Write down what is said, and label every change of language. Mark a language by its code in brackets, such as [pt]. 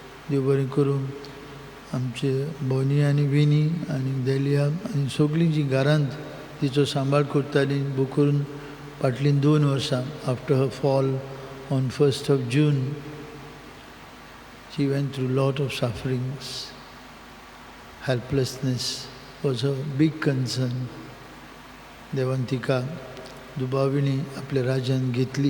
[gom] देव बरें करूं आमचे बोनी आनी विनी आनी देलिया आनी सगळीं जीं घरांत तिचो सांबाळ करतालीं, बो करून फाटलीं 2 वर्सां [en] After her fall on 1st of June, she went through a lot of sufferings. Helplessness was a big concern. [gom] देवान तिका दुबाविणी आपल्या राज्यान घेतली.